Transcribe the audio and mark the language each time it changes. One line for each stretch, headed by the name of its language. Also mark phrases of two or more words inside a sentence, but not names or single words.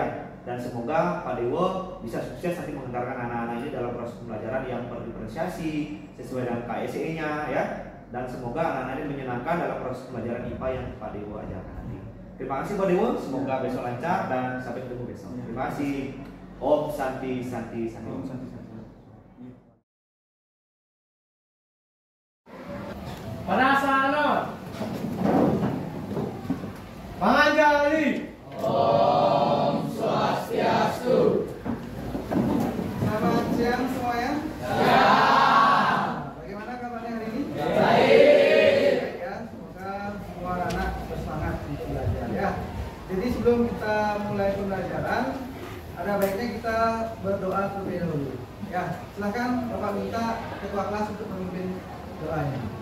Indonesian: Dan semoga Pak Dewo bisa sukses nanti mengantarkan anak-anak ini dalam proses pembelajaran yang berdiferensiasi sesuai dengan KSE-nya ya. Dan semoga anak-anak ini menyenangkan dalam proses pembelajaran IPA yang Pak Dewo ajarkan nanti. Terima kasih Pak Dewo, semoga besok lancar dan sampai ketemu besok. Terima kasih. Om Santi Santi Santi. Om Santi Santi. Penasaran? Panganjali. Om Swastiastu. Selamat siang semuanya. Ya. Bagaimana kabarnya hari ini? Baik. Baik ya, semoga semua anak bersemangat di belajar ya. Jadi sebelum kita mulai pembelajaran, ada baiknya kita berdoa terlebih dahulu. Ya, silakan Bapak minta ketua kelas untuk memimpin doanya.